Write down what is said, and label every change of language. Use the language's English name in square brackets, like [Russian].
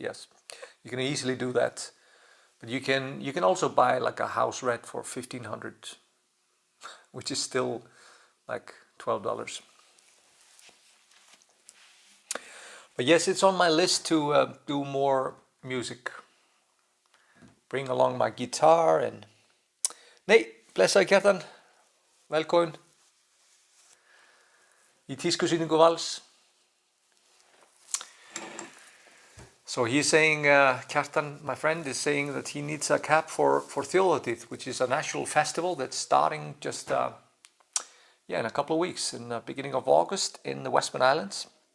[English] Yes, you can easily do that, but you can also buy like a house red for 1,500, which is still like $12. But yes, it's on my list to do more music. Bring along my guitar and... [Icelandic] Nei, blessaði Kjartan, velkomin í tískusýningu Vals. [English] So he's saying, Kjartan, my friend, is saying that he needs a cap for Þjóðhátíð, which is a national festival that's starting just in a couple of weeks, in the beginning of August in the Westman Islands.